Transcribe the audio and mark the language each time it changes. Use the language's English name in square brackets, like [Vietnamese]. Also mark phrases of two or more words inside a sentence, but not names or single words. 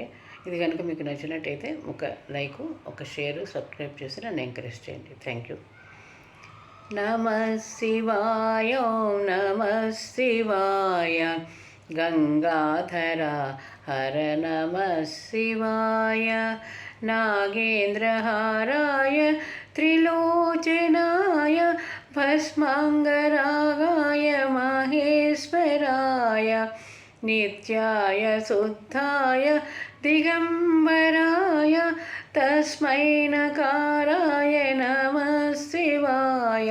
[Telugu] ఇది కనుక మీకు నచ్చినట్టయితే ఒక లైకు, ఒక షేరు, సబ్స్క్రైబ్ చేసి నన్ను ఎంకరేజ్ చేయండి. [English] Thank you. [Sanskrit] నమః శివాయ, ఓం నమః శివాయ. గంగాధర హర నమః శివాయ. నాగేంద్రహారాయ त्रिलोचनाय भस्माङ्गरागाय महेश्वराय नित्याय शुद्धाय दिगम्बराय तस्मै नकाराय नमः शिवाय.